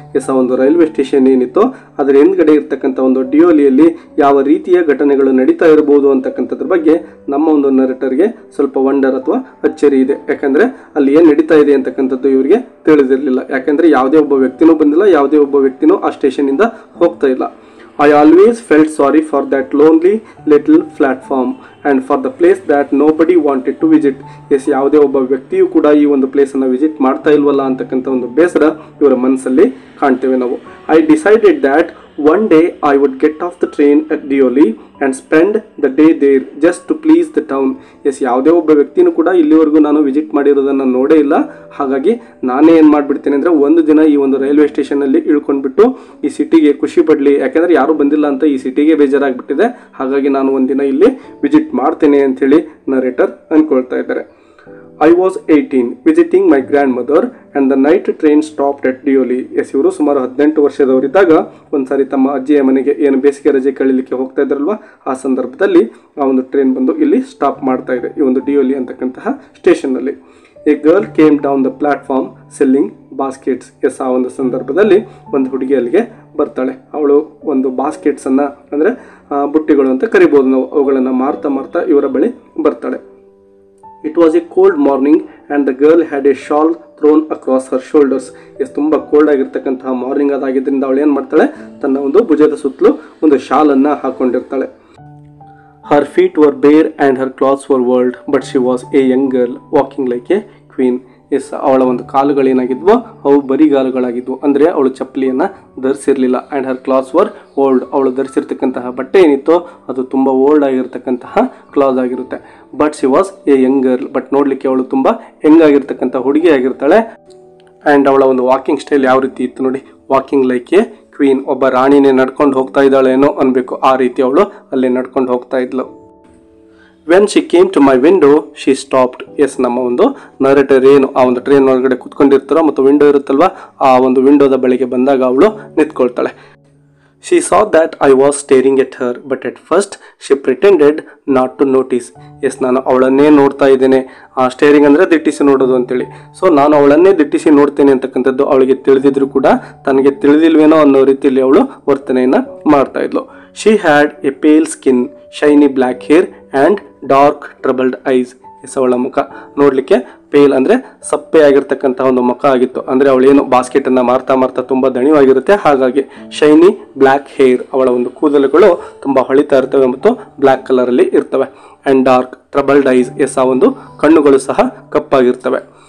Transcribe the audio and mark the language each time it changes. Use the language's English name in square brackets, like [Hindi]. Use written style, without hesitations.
[Kannada] S, ಆ ಒಂದು railway station ಏನಿತ್ತು ಅದರ ಹಿಂದ್ಗಡೆ ಇರ್ತಕ್ಕಂಥ ಒಂದು ಡಿಯೋಲಿಯಲ್ಲಿ ಯಾವ ರೀತಿಯ ಘಟನೆಗಳು ನಡೀತಾ ಇರಬಹುದು ಅಂತಕ್ಕಂಥದ್ರ ಬಗ್ಗೆ ನಮ್ಮ ಒಂದು ನರೇಟರ್ಗೆ ಸ್ವಲ್ಪ ವಂಡರ್ ಅಥವಾ ಅಚ್ಚರಿ ಇದೆ. ಯಾಕಂದರೆ ಅಲ್ಲಿ ಏನು ನಡೀತಾ ಇದೆ ಅಂತಕ್ಕಂಥದ್ದು ಇವರಿಗೆ ತಿಳಿದಿರಲಿಲ್ಲ. ಯಾಕಂದರೆ ಯಾವುದೇ ಒಬ್ಬ ವ್ಯಕ್ತಿನೂ ಬಂದಿಲ್ಲ, ಯಾವುದೇ ಒಬ್ಬ ವ್ಯಕ್ತಿನೂ ಆ ಸ್ಟೇಷನಿಂದ ಹೋಗ್ತಾ ಇಲ್ಲ. [English] I always felt sorry for that lonely little platform and for the place that nobody wanted to visit. [Kannada] S, ಯಾವುದೇ ಒಬ್ಬ ವ್ಯಕ್ತಿಯು ಕೂಡ ಈ ಒಂದು ಪ್ಲೇಸನ್ನು ವಿಸಿಟ್ ಮಾಡ್ತಾ ಇಲ್ವಲ್ಲ ಅಂತಕ್ಕಂಥ ಒಂದು ಬೇಸರ ಇವರ ಮನಸ್ಸಲ್ಲಿ ಕಾಣ್ತೇವೆ ನಾವು. [English] I decided that one day I would get off the train at Dioli and spend the day there just to please the town. [Kannada] S, ಯಾವುದೇ ಒಬ್ಬ ವ್ಯಕ್ತಿನೂ ಕೂಡ ಇಲ್ಲಿವರೆಗೂ ನಾನು ವಿಸಿಟ್ ಮಾಡಿರೋದನ್ನು ನೋಡೇ ಇಲ್ಲ. ಹಾಗಾಗಿ ನಾನೇ ಏನು ಮಾಡಿಬಿಡ್ತೇನೆ ಅಂದರೆ ಒಂದು ದಿನ ಈ ಒಂದು ರೈಲ್ವೆ ಸ್ಟೇಷನಲ್ಲಿ ಇಳ್ಕೊಂಡ್ಬಿಟ್ಟು ಈ ಸಿಟಿಗೆ ಖುಷಿ ಪಡಲಿ, ಯಾಕೆಂದರೆ ಯಾರೂ ಬಂದಿಲ್ಲ ಅಂತ ಈ ಸಿಟಿಗೆ ಬೇಜಾರಾಗಿಬಿಟ್ಟಿದೆ. ಹಾಗಾಗಿ ನಾನು ಒಂದಿನ ಇಲ್ಲಿ ವಿಸಿಟ್ ಮಾಡ್ತೇನೆ ಅಂಥೇಳಿ ನರೇಟರ್ ಅಂದ್ಕೊಳ್ತಾ ಇದ್ದಾರೆ. [English] I was 18 visiting my grandmother and the night train stopped at Dioli. [Kannada] S, ಇವರು ಸುಮಾರು 18 ವರ್ಷದವರಿದ್ದಾಗ ಒಂದ್ಸಾರಿ ತಮ್ಮ ಅಜ್ಜಿಯ ಮನೆಗೆ ಏನು ಬೇಸಿಗೆ ರಜೆ ಕಳೀಲಿಕ್ಕೆ ಹೋಗ್ತಾ ಇದ್ರಲ್ವ, ಆ ಸಂದರ್ಭದಲ್ಲಿ ಆ ಒಂದು ಟ್ರೈನ್ ಬಂದು ಇಲ್ಲಿ ಸ್ಟಾಪ್ ಮಾಡ್ತಾ ಇದೆ ಈ ಒಂದು ಡಿಯೋಲಿ ಅಂತಕ್ಕಂತಹ ಸ್ಟೇಷನ್ನಲ್ಲಿ. [English] A girl came down the platform selling baskets. [Kannada] S, ಆ ಒಂದು ಸಂದರ್ಭದಲ್ಲಿ ಒಂದು ಹುಡುಗಿ ಅಲ್ಲಿಗೆ ಬರ್ತಾಳೆ. ಅವಳು ಒಂದು ಬಾಸ್ಕೆಟ್ಸನ್ನು ಅಂದರೆ ಬುಟ್ಟಿಗಳು ಅಂತ ಕರಿಬೋದು ನಾವು, ಅವುಗಳನ್ನು ಮಾರ್ತಾ ಇವರ ಬಳಿ ಬರ್ತಾಳೆ. [English] It was a cold morning and the girl had a shawl thrown across her shoulders. [Kannada] S, ತುಂಬ ಕೋಲ್ಡ್ ಆಗಿರ್ತಕ್ಕಂತಹ ಮಾರ್ನಿಂಗ್ ಅದಾಗಿದ್ದರಿಂದ ಅವಳು ಏನು ಮಾಡ್ತಾಳೆ, ತನ್ನ ಒಂದು ಭುಜದ ಸುತ್ತಲೂ ಒಂದು ಶಾಲನ್ನು ಹಾಕೊಂಡಿರ್ತಾಳೆ. [English] Her feet were bare and her clothes were whirled, but she was a young girl walking like a queen. [Kannada] S, ಅವಳ ಒಂದು ಕಾಲುಗಳೇನಾಗಿದ್ವೋ ಅವು ಬರಿಗಾಲುಗಳಾಗಿದ್ವು, ಅಂದರೆ ಅವಳು ಚಪ್ಪಲಿಯನ್ನು ಧರಿಸಿರಲಿಲ್ಲ. [English] and her clothes were old, [Kannada] ಅವಳು ಧರಿಸಿರ್ತಕ್ಕಂತಹ ಬಟ್ಟೆ ಏನಿತ್ತೋ ಅದು ತುಂಬ ಓಲ್ಡ್ ಆಗಿರ್ತಕ್ಕಂತಹ ಕ್ಲಾತ್ ಆಗಿರುತ್ತೆ. [English] but she was a young girl, [Kannada] but ನೋಡಲಿಕ್ಕೆ ಅವಳು ತುಂಬ ಯಂಗ್ ಆಗಿರ್ತಕ್ಕಂಥ ಹುಡುಗಿ ಆಗಿರ್ತಾಳೆ. ಆ್ಯಂಡ್ ಅವಳ ಒಂದು ವಾಕಿಂಗ್ ಸ್ಟೈಲ್ ಯಾವ ರೀತಿ ಇತ್ತು ನೋಡಿ, [English] walking like a queen, [Kannada] ಒಬ್ಬ ರಾಣಿನೇ ನಡ್ಕೊಂಡು ಹೋಗ್ತಾ ಇದ್ದಾಳೇನೋ ಅನ್ಬೇಕು, ಆ ರೀತಿ ಅವಳು ಅಲ್ಲೇ ನಡ್ಕೊಂಡು ಹೋಗ್ತಾ ಇದ್ಲು. [English] When she came to my window she stopped. [Kannada] S, ನಮ್ಮ ಒಂದು ನರೇಟರ್ ಏನು ಆ ಒಂದು ಟ್ರೈನ್ ಒಳಗಡೆ ಕುತ್ಕೊಂಡಿರ್ತಾರೋ ಮತ್ತು ವಿಂಡೋ ಇರುತ್ತಲ್ವ, ಆ ಒಂದು ವಿಂಡೋದ ಬಳಿಗೆ ಬಂದಾಗ ಅವಳು ನಿಂತ್ಕೊಳ್ತಾಳೆ. [English] She saw that I was staring at her, but at first she pretended not to notice. [Kannada] S, ನಾನು ಅವಳನ್ನೇ ನೋಡ್ತಾ ಇದ್ದೇನೆ. ಸ್ಟೇರಿಂಗ್ ಅಂದರೆ ದಿಟ್ಟಿಸಿ ನೋಡೋದು ಅಂತೇಳಿ. ಸೊ ನಾನು ಅವಳನ್ನೇ ದಿಟ್ಟಿಸಿ ನೋಡ್ತೇನೆ ಅಂತಕ್ಕಂಥದ್ದು ಅವಳಿಗೆ ತಿಳಿದಿದ್ರು ಕೂಡ ತನಗೆ ತಿಳಿದಿಲ್ವೇನೋ ಅನ್ನೋ ರೀತಿಯಲ್ಲಿ ಅವಳು ವರ್ತನೆಯನ್ನು ಮಾಡ್ತಾ ಇದ್ಲು. [English] She had a pale skin, shiny black hair and dark troubled eyes. [Kannada] S, ಅವಳ ಮುಖ ನೋಡಲಿಕ್ಕೆ ಪೇಲ್ ಅಂದರೆ ಸಪ್ಪೆ ಆಗಿರ್ತಕ್ಕಂಥ ಒಂದು ಮುಖ ಆಗಿತ್ತು. ಅಂದರೆ ಅವಳೇನು ಬಾಸ್ಕೆಟನ್ನು ಮಾರ್ತಾ ತುಂಬ ದಣಿವಾಗಿರುತ್ತೆ, ಹಾಗಾಗಿ [English] shiny black hair, [Kannada] ಅವಳ ಒಂದು ಕೂದಲುಗಳು ತುಂಬ ಹೊಳಿತಾ ಇರ್ತವೆ ಮತ್ತು ಬ್ಲ್ಯಾಕ್ ಕಲರಲ್ಲಿ ಇರ್ತವೆ. [English] And dark troubled eyes. [Kannada] S, ಆ ಒಂದು ಕಣ್ಣುಗಳು ಸಹ ಕಪ್ಪಾಗಿರ್ತವೆ.